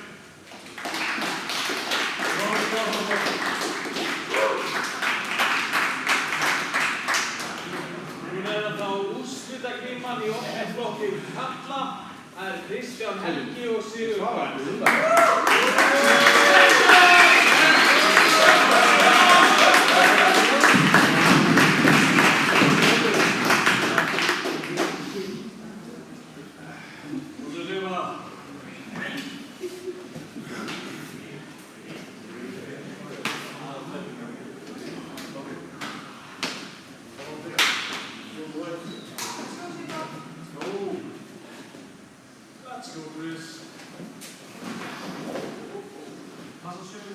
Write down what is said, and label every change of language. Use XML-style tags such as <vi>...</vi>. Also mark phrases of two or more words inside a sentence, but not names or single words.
<is>Núna er það þá úrslitakeppnin í okkar flokki karla. Það er Kristján Helgi og Sigurður.</is> <en>Let's go, Bruce.</en> <is>Passa sömu</is>